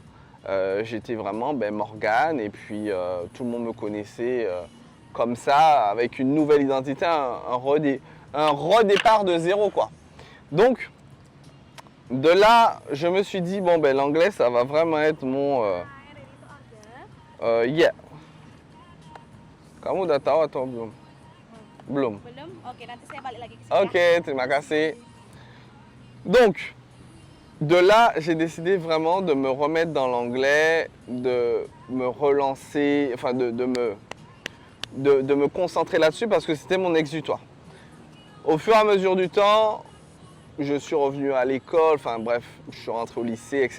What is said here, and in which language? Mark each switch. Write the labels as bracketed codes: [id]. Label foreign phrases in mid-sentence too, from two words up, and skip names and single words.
[fr] J'étais vraiment Morgane et puis tout le monde me connaissait comme ça, avec une nouvelle identité, un redépart de zéro quoi. Donc, de là, je me suis dit, bon l'anglais ça va vraiment être mon... yeah. [id] Kamu udah tahu atau belum? Belum. Belum? Oke, nanti saya balik lagi ke sini. Ok, terima kasih. [fr] Donc, de là, j'ai décidé vraiment de me remettre dans l'anglais, de me relancer, enfin de me concentrer là-dessus parce que c'était mon exutoire. Au fur et à mesure du temps, je suis revenu à l'école, enfin bref, je suis rentré au lycée, etc.